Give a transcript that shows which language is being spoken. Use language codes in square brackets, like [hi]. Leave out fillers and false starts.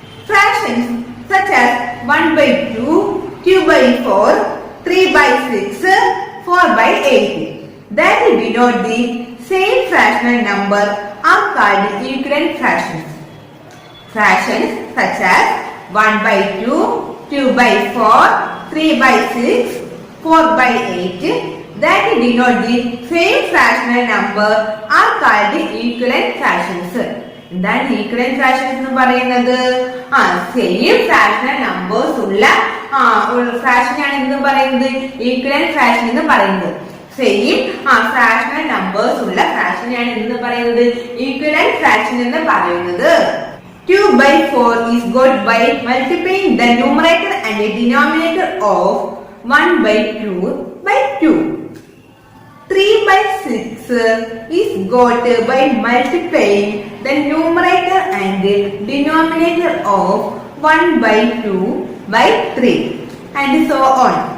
[en] Fractions such as 1/2, 2/4, 3/6, 4/8 that denote the same fractional number are called equivalent fractions. Fractions such as 1/2, 2/4, 3/6, 4/8 that denote the same fractional number are called equivalent fractions. [ml] എന്താണ് equivalent fractions എന്ന് പറയുന്നത്? Same fractional numbers ഉള്ള ഫ്രാക്ഷനാണ് എന്ന് പറയുന്നത് equivalent fraction എന്ന് പറയുന്നത്. Same fractional numbers ഉള്ള ഫ്രാക്ഷനാണ് എന്ന് പറയുന്നത് ഈക്വലന്റ് ഫ്രാക്ഷൻ എന്ന് പറയുന്നത്. [en] 2/4 is got by multiplying the numerator and the denominator of 1/2/2. 3/6 is got by multiplying the numerator and the denominator of 1/2/3 and so on.